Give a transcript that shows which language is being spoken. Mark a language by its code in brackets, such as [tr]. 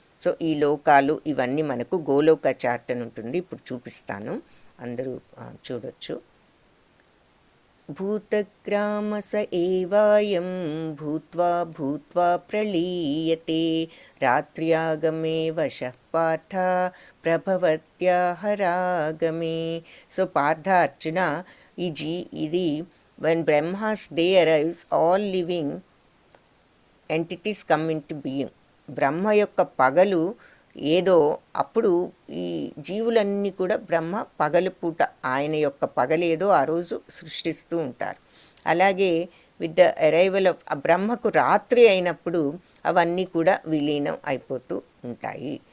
[te] So ఈ లోకాలు ఇవన్నీ మనకు గోలోక చార్ట్ అని ఉంటుంది, ఇప్పుడు చూపిస్తాను, అందరూ చూడొచ్చు. [sa] భూతగ్రామస ఏవాయం భూత్వా భూత్వా ప్రలీయతే రాత్ర్యాగమే వశః పార్థ ప్రభవత్యాహరాగమే. [en] So Partha, Arjuna, ఇది when Brahma's day arrives, all living entities come into being. [te] బ్రహ్మ యొక్క పగలు ఏదో అప్పుడు ఈ జీవులన్నీ కూడా బ్రహ్మ పగలు పూట ఆయన యొక్క పగలేదో ఆ రోజు సృష్టిస్తూ ఉంటారు. అలాగే [en] with the arrival of [te] బ్రహ్మకు రాత్రి అయినప్పుడు అవన్నీ కూడా విలీనం అయిపోతూ ఉంటాయి.